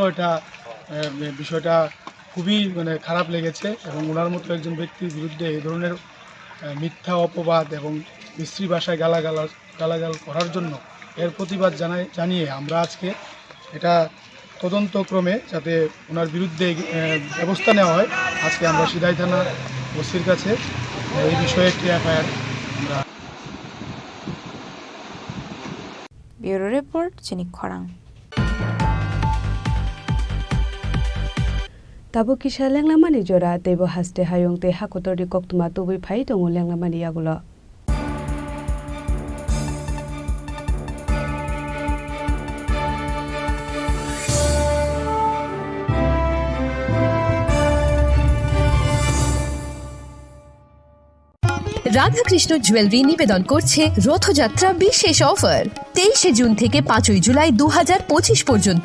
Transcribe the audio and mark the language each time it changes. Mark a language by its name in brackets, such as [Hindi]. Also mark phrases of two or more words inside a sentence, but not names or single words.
[Bangla] এটা বিষয়টা খুবই খারাপ লেগেছে এবং ওনার মতো একজন ব্যক্তির বিরুদ্ধে এই ধরনের মিথ্যা অপবাদ এবং বিশ্রী ভাষায় গালাগাল করার জন্য এর প্রতিবাদ জানিয়ে আমরা আজকে এটা তদন্তক্রমে যাতে ওনার বিরুদ্ধে ব্যবস্থা নেওয়া হয় আজকে আমরা সিদাই থানা ওসির কাছে এই বিষয়ে একটি এফআইআর আমরা [English] Bureau report Chini Khorang [Kok Borok] Tabu kisah lenglamani jora tebo haste hayong te hakotori koktuma tubi phai tongo lenglamani yagulo. [Bangla] রাধাকৃষ্ণ জুয়েলারি নিবেদন করছে রথযাত্রা বিশেষ অফার 23 জুন থেকে 5 জুলাই 2025 পর্যন্ত